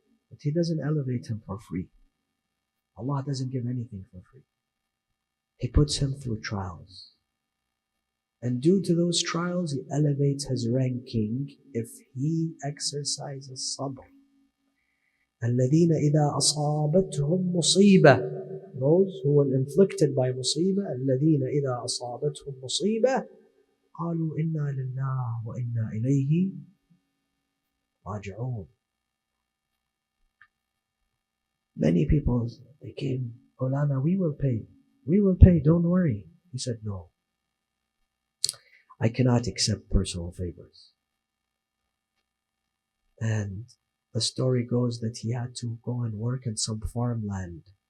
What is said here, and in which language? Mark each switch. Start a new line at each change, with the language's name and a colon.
English: But He doesn't elevate him for free. Allah doesn't give anything for free. He puts him through trials. And due to those trials, He elevates his ranking if he exercises sabr.
Arabic: الَّذِينَ إِذَا أَصَابَتْهُمْ مُصِيبَةٌ,
English: those who were inflicted by musibah,
Arabic: الَّذِينَ إِذَا أَصَابَتْهُمْ مُصِيبَةٌ قَالُوا إِنَّا لِلَّهِ وَإِنَّا إِلَيْهِ راجعون.
English: Many people, they came, Maulana, we will pay, don't worry. He said, no, I cannot accept personal favors. And the story goes that he had to go and work in some farmland.